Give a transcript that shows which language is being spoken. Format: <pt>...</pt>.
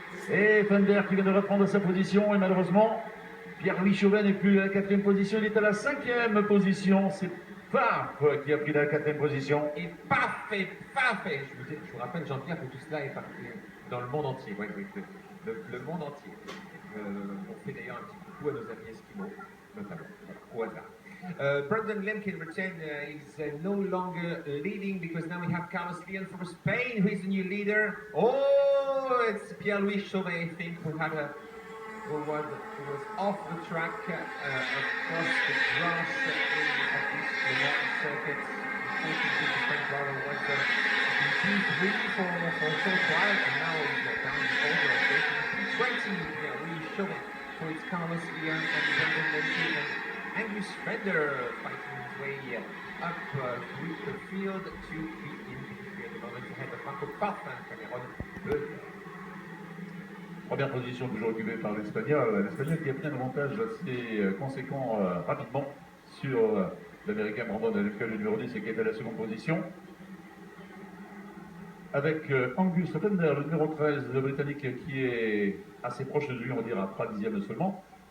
<fr>Et Fender qui vient de reprendre sa position, et malheureusement, Pierre-Louis Chauvet n'est plus à la quatrième position, il est à la cinquième position. C'est Paf qui a pris la quatrième position. Et parfait. Je vous rappelle, Jean-Pierre, que tout cela est parti dans le monde entier. Oui, le monde entier. On fait d'ailleurs un petit coucou à nos amis esquimaux, notamment, au hasard.</fr> <en>Brandon Lemke in return is no longer leading because now we have Carlos León from Spain, who is the new leader. Oh, it's Pierre-Louis Chauvet, I think, who was off the track across the grass of this circuit. Unfortunately, the French driver was in P3 for a short while, and now he's down over at 20. Pierre-Louis Chauvet, so it's Carlos León and Brandon Lemke and Angus Fender fighting his way up through the field to be in P3 at the moment ahead of Marco Pfaff and Cameron Beuger.</en> <fr>Première position toujours occupée par l'Espagnol. L'Espagnol qui a pris un avantage assez conséquent rapidement sur l'Américain Brandon Lemke, le numéro 10, et qui est à la seconde position. Avec Angus Fender, le numéro 13, le Britannique, qui est assez proche de lui, on va dire à 3 dixièmes seulement.</fr>